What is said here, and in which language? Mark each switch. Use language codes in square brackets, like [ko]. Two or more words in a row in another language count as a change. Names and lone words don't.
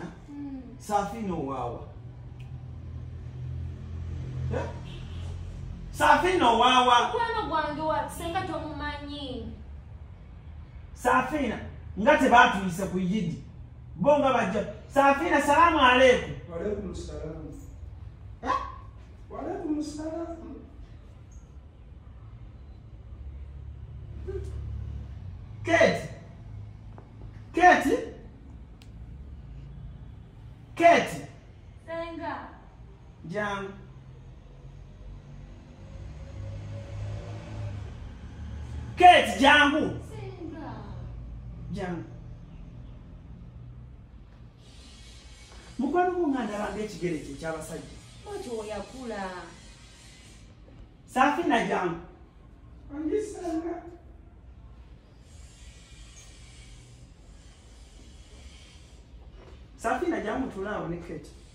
[lg] Safina owaawa. Safina owaawa. Mukwano gwange wa senga tomumanyi. Safina nga tebaatuyise ku yidi bo nga bajja. Safina [ar] سلام عليكم. وعليكم السلام. وعليكم السلام. [lg] Kate. Kate. Kate. Senga. Jangu. Kate jangu. Jangu. Mukwano gunganda banga ekigere kye ky'abasajja. Ojo oyakula. Safina jangu. Angisanga. Safina jangu tulaawo ne Kate.